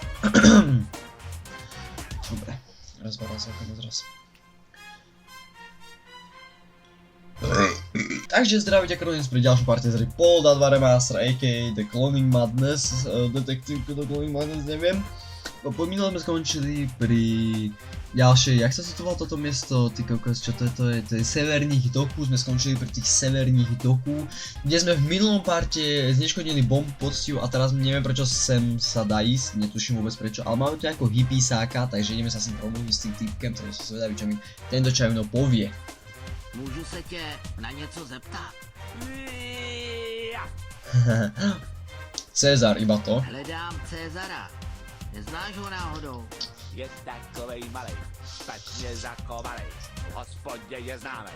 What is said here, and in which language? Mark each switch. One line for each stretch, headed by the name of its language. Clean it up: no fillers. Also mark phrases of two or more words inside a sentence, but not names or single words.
Slovak: Dobre, raz Takže zdravíte kronic pri ďalšej partii z hry Paul Da 2 Remaster aka The Cloning Madness, detektívku The Cloning Madness, neviem. Po minulom sme skončili pri ďalšej, jak sa citoval toto miesto, ty kokos, čo to je severných doku, sme skončili pri tých severných doku, kde sme v minulom parte zneškodnili bombu poctiu a teraz neviem prečo sem sa dá ísť, netuším vôbec prečo, ale máme tu nejakého hippiesáka, takže ideme sa s ním promluviť s tým týpkem, takže som zvedavý, čo mi tento čajovno povie.
Czech: Můžu se tě na něco zeptat?
Slovak: Cezar, iba to.
Czech: Hledám Cezara. Neznáš ho náhodou? Je takovej malej, špatně zakovalej, v hospodě je známej.